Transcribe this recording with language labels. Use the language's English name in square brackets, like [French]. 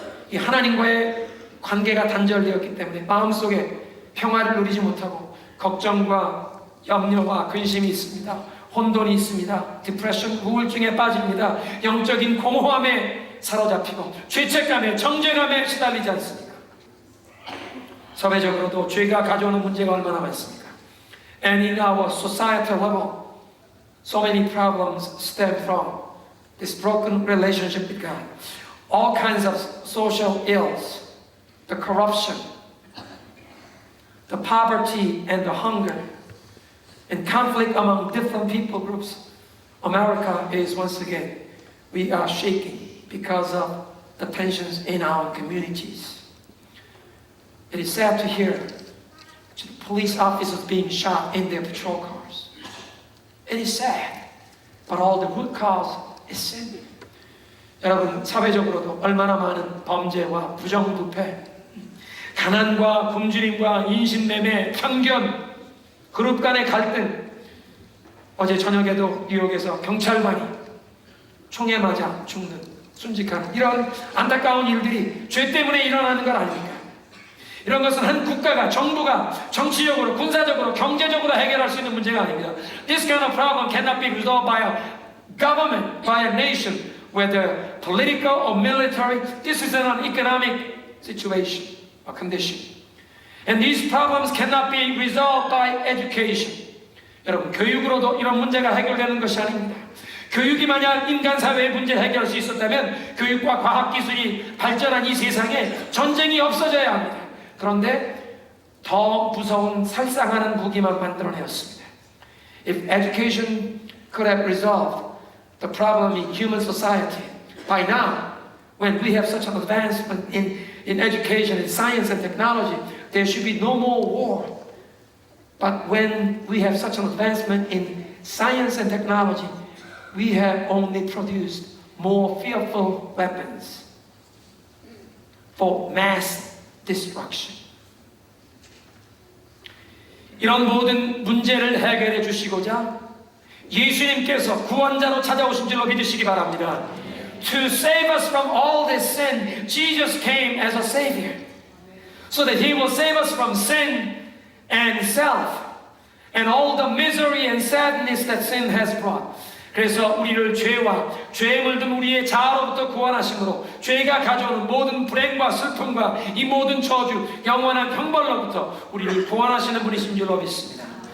[Korean] 이 하나님과의 관계가 단절되었기 때문에 마음속에 평화를 누리지 못하고 걱정과 염려와 근심이 있습니다. 혼돈이 있습니다. 디프레션, 우울증에 빠집니다. 영적인 공허함에 사로잡히고 죄책감에 정죄감에 시달리지 않습니까? 사회적으로도 죄가 가져오는 문제가 얼마나 많습니까? [English] And in our societal level, so many problems stem from this broken relationship with God. All kinds of social ills, the corruption, the poverty and the hunger, and conflict among different people groups. America is once again, we are shaking because of the tensions in our communities. It is sad to hear police officers being shot in their patrol cars. It is sad, but all the root cause is sin. [Korean] 여러분, 사회적으로도 얼마나 많은 범죄와 부정부패, 가난과 굶주림과 인신매매, 편견, 그룹 간의 갈등. 어제 저녁에도 뉴욕에서 경찰관이 총에 맞아 죽는, 순직하는 이런 안타까운 일들이 죄 때문에 일어나는 것 아닙니까? 이런 것은 한 국가가, 정부가 정치적으로, 군사적으로, 경제적으로 해결할 수 있는 문제가 아닙니다. [English] This kind of problem cannot be resolved by a government, by a nation, whether political or military. This is an economic situation or condition. And these problems cannot be resolved by education. [Korean] 여러분, 교육으로도 이런 문제가 해결되는 것이 아닙니다. 교육이 만약 인간 사회의 문제를 해결할 수 있었다면 교육과 과학기술이 발전한 이 세상에 전쟁이 없어져야 합니다. 그런데 더 무서운 살상하는 무기만 만들어내었습니다. [English] If education could have resolved the problem in human society, by now, when we have such an advancement in education, in science and technology, there should be no more war. But when we have such an advancement in science and technology, we have only produced more fearful weapons for mass destruction. [Korean] 이런 모든 문제를 해결해 주시고자 예수님께서 구원자로 찾아오신 줄로 믿으시기 바랍니다. [English] To save us from all this sin, Jesus came as a savior. So that He will save us from sin and self and all the misery and sadness that sin has brought. [Korean] 그래서 우리를 죄와 죄에 물든 우리의 자아로부터 구원하심으로 죄가 가져오는 모든 불행과 슬픔과 이 모든 저주, 영원한 형벌로부터 우리를 구원하시는 분이신 줄로 믿습니다.